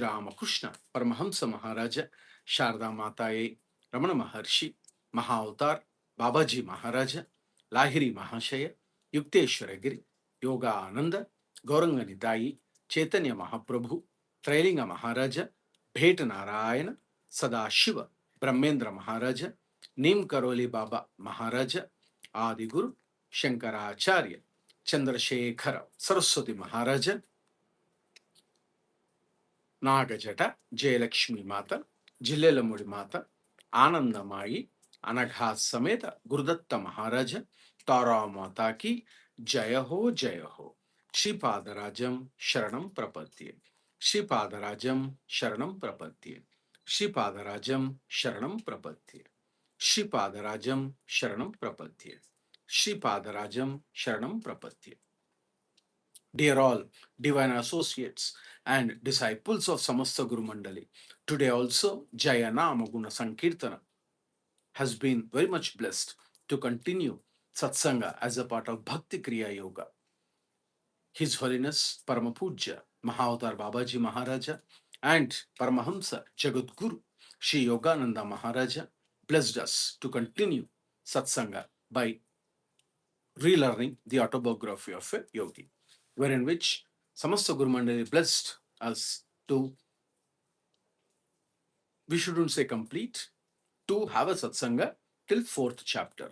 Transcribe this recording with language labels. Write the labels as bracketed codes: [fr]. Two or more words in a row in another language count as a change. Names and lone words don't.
[en] Ramakrishna Paramahamsa Maharaja Sharda Mataye Ramana Maharshi Mahavatar Babaji Maharaja Lahiri Mahashaya Yukteswar Yogananda Gauranga Nitai Chaitanya Mahaprabhu Trailinga Maharaja Bhet Narayana Sadashiva Brahmendra Maharaja Nim Karoli Baba Maharaja Adiguru Shankaracharya Chandrasekhara Saraswati Maharaja [sa] Nagajata Jayalakshmi Mata Jillelamudi Mata Anandamayi Anagha Sameta Gurudatta Maharaja [hi] Tara Mata ki Jaya Ho Jaya Ho [sa] Shripadarajam Sharanam Prapatye Shripadarajam Sharanam Prapatye Shripadarajam Sharanam Prapatye Shripadarajam Sharanam Prapatye Shripadarajam Sharanam Prapatye. [en] Dear all divine associates and disciples of Samasta Guru Mandali, today also Jayanama Guna Sankirtana has been very much blessed to continue Satsanga as a part of Bhakti Kriya Yoga. His Holiness Paramapuja Mahavatar Babaji Maharaja and Paramahamsa Jagadguru Sri Yogananda Maharaja blessed us to continue Satsanga by relearning the autobiography of a yogi, wherein which Samasta Guru Mandali blessed us to, we shouldn't say complete, to have a satsanga till 4th chapter.